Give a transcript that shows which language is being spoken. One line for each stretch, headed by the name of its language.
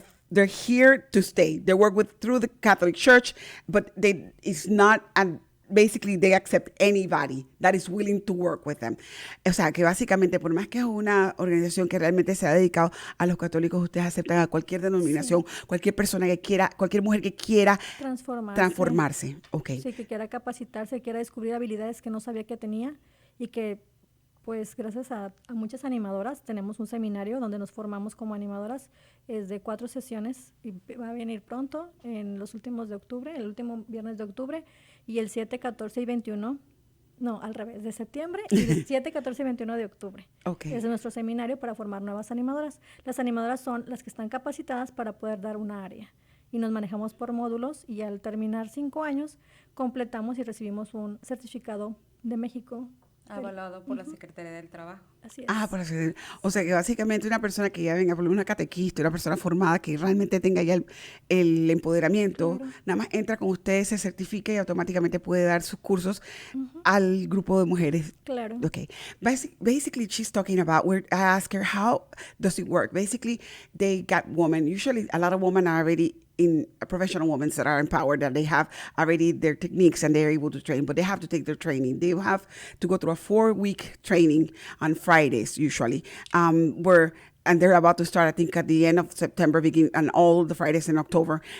English: They're here to stay. They work through the Catholic Church, but it's not, and basically they accept anybody that is willing to work with them.
Spanish: O sea, que básicamente, por más que es una organización que realmente se ha dedicado a los católicos, ustedes aceptan a cualquier denominación, sí, cualquier persona que quiera, cualquier mujer que quiera transformarse. Okay. Sí, que quiera capacitarse, que quiera descubrir habilidades que no sabía que tenía y que Pues gracias a muchas animadoras tenemos un seminario donde nos formamos como animadoras. Es de 4 sesiones y va a venir pronto, en los últimos de octubre, el último viernes de octubre, y el 7, 14 y 21, no, al revés, de septiembre, y el 7, 14 y 21 de octubre. Okay. Es nuestro seminario para formar nuevas animadoras. Las animadoras son las que están capacitadas para poder dar una área. Y nos manejamos por módulos y al terminar 5 años completamos y recibimos un certificado de México. Avalado por la Secretaría del Trabajo. Así es. Ah, por así decirlo. O sea que básicamente una persona que ya venga, por una catequista, una persona formada que realmente tenga ya el empoderamiento, Claro. nada más entra con ustedes, se certifica y automáticamente puede dar sus cursos al grupo de mujeres. Claro. Okay.
English: Basically, she's talking about, I asked her, how does it work? Basically, they got women. Usually, a lot of women are already in professional women that are empowered, that they have already their techniques and they're able to train, but they have to take their training. They have to go through a 4-week training on Fridays, usually, and they're about to start, I think, at the end of September, and all the Fridays in October.